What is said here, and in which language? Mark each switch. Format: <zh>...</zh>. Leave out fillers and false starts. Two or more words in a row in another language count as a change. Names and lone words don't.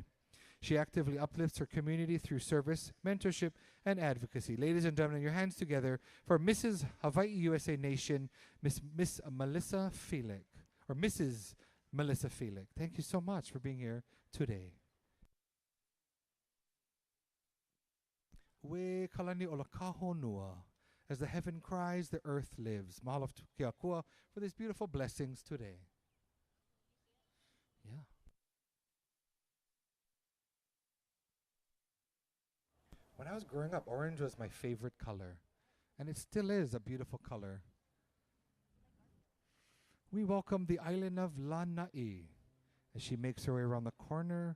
<en>She actively uplifts her community through service, mentorship, and advocacy. Ladies and gentlemen, your hands together for Mrs. Hawaii USA Nation, Miss Melissa Felix, or Mrs. Melissa Felix. Thank you so much for being here today.</en> <haw>We kalani o la kahonua.</haw> <en>As the heaven cries, the earth lives. Mahalo to Keakua for these beautiful blessings today. Yeah. When I was growing up, orange was my favorite color. And it still is a beautiful color. We welcome the island of Lanai as she makes her way around the corner.</en>